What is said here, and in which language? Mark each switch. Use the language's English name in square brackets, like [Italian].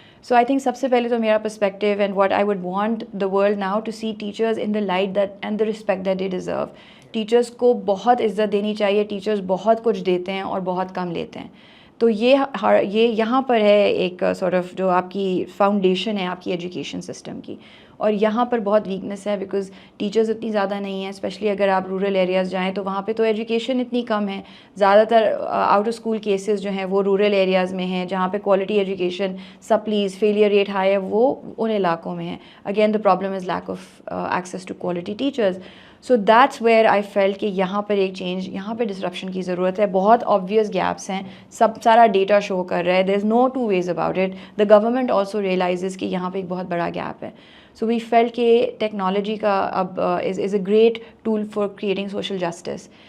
[English] So I think سب سے پہلے تو میرا perspective and what I would want the world now to see teachers in the light that and the respect that they deserve. [Urdu] Teachers کو بہت عزت دینی چاہیے، ٹیچرز بہت کچھ دیتے ہیں اور بہت کم لیتے ہیں۔ تو یہ یہاں پر ہے ایک سارٹ آف جو آپ کی فاؤنڈیشن ہے آپ کی ایجوکیشن سسٹم کی، اور یہاں پر بہت ویکنیس ہے بیکاز ٹیچرز اتنی زیادہ نہیں ہیں، اسپیشلی اگر آپ رورل ایریاز جائیں تو وہاں پہ تو ایجوکیشن اتنی کم ہے. زیادہ تر آؤٹ آف اسکول کیسز جو ہیں وہ رورل ایریاز میں ہیں جہاں پہ quality education سپلیز failure rate high ہے وہ ان علاقوں میں ہیں. [English] Again the problem is lack of access to quality teachers. So that's where I felt [Urdu] کہ یہاں پر ایک چینج، یہاں پہ ڈسرپشن کی ضرورت ہے. بہت آبویس گیپس ہیں، سارا ڈیٹا شو کر رہا ہے. [English] There is no two ways about it. The government also realizes [Urdu] کہ یہاں پہ ایک بہت بڑا گیپ ہے. [English] so we felt [Urdu] کہ ٹیکنالوجی کا [English] اب is a great tool for creating social justice.